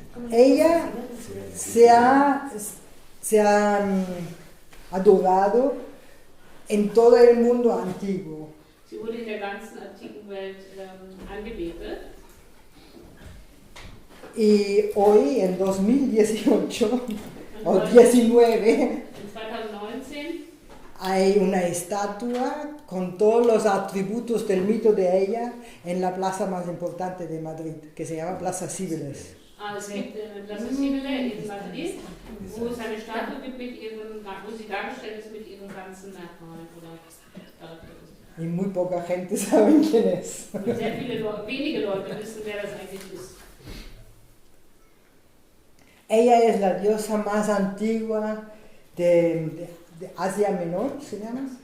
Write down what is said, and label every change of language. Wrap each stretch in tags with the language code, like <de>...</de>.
<es>Ella se ha adorado en todo el mundo antiguo.</es> <de>Sie wurde in der ganzen antiken Welt angebetet.</de> <es>Y hoy, en 2018 o 19,</es> <de>In 2019</de> <es>hay una estatua con todos los atributos del mito de ella en la plaza más importante de Madrid, que se llama Plaza Cibeles.</es> <de>es gibt eine Plaza Civile in Madrid, wo es eine Statue gibt, wo sie dargestellt ist mit ihren ganzen Merkmalen oder Charakteristiken.</de> <es>Y muy poca gente sabe quién es.</es> <de>Und sehr wenige Leute wissen, wer das eigentlich ist.</de> <es>Ella es la diosa más antigua de Asia Menor, ¿se llama?</es>